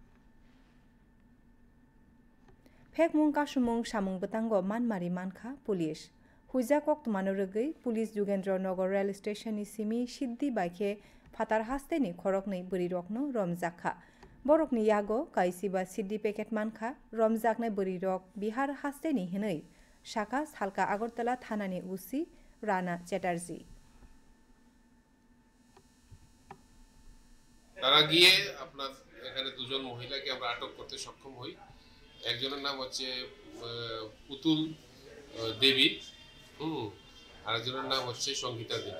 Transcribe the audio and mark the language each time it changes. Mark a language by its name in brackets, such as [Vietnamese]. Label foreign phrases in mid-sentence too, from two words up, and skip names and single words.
[Kok Borok] फेकमुं कासुमुं सामुं बतांग मानमारि मानखा पुलिस हुइजा कक्तमानो रगै पुलिस जुगेन्द्र नगर रेल स्टेशननि सिमि सिद्धि बाइखे फातार हास्तेनि खरकनै बोरिरकनो रमजाखा बरकनि यागो कायसिबा सिद्धि पेकेट मानखा रमजाकनै बोरिरक बिहार हास्तेनि हिनै साका सालका আগরতলা थानानि उसी রানা চ্যাটার্জি [Bangla] তারা গিয়ে আপনার এখানে দুজন মহিলাকে আমরা আটক করতে সক্ষম হই একজনের নাম হচ্ছে পুতুল দেবী, আরেকজনের নাম হচ্ছে সঙ্গীতা দেবী।